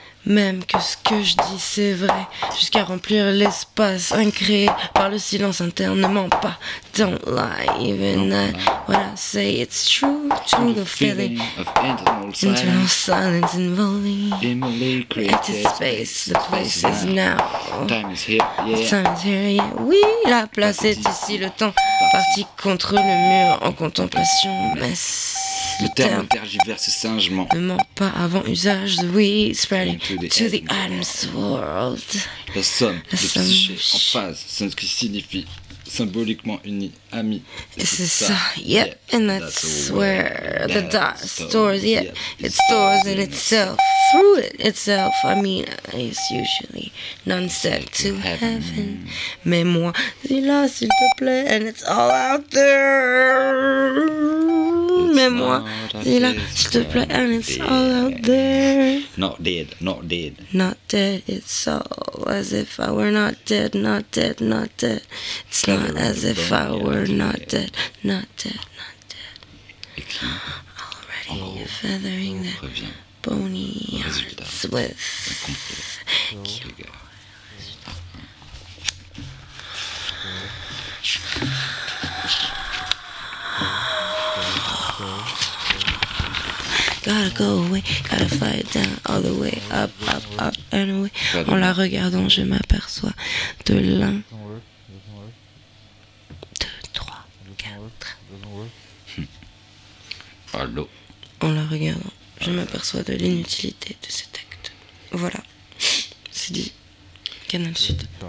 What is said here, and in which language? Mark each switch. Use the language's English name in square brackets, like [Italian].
[French] Même que ce que je dis c'est vrai, jusqu'à remplir l'espace incréé par le silence interne, ne ment pas. [English] Don't lie, even that, what I say, it's true to the feeling of internal silence involving created space, the place is now. Time is here, yeah. Time is here, yeah. [French] Oui, la place est ici, le temps parti contre le mur en contemplation, mais le terme tergiverse singement. Ne ment pas avant usage, [English] the weed spreading to the atoms world. [French] La somme de psyché en phase, ce qui signifie symboliquement uni, ami. Et c'est ça, [English] yep, and that's where the dust stores, yep, it stores in itself, through it itself, I mean, it's usually non-self to heaven. [French] Mais moi, dis-la s'il te plaît, [English] and it's all out there. [French] Mais moi, dis-la s'il te plaît, [English] and it's all out there. Not dead, not dead. Not dead, it's all as if I were not dead, not dead, not dead. It's not as if I were not dead, not dead, not dead. Already feathering the bony hearts with gotta go away, gotta fly down all the way up, up, up, and away. [French] En la regardant, je m'aperçois de l'un, deux, trois, quatre. Allô. En la regardant, je m'aperçois de l'inutilité de cet acte. Voilà, c'est dit. Canal Sud.